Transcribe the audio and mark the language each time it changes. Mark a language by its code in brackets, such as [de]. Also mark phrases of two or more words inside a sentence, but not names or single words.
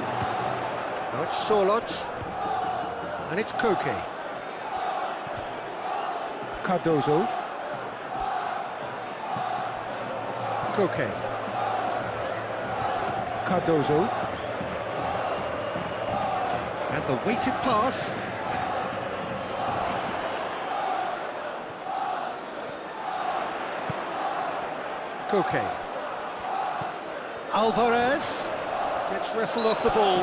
[en] Now it's Sørloth. And it's Koke. Cardozo. Koke. Cardozo. And the weighted pass. Koke. Alvarez Gets wrestled off the ball.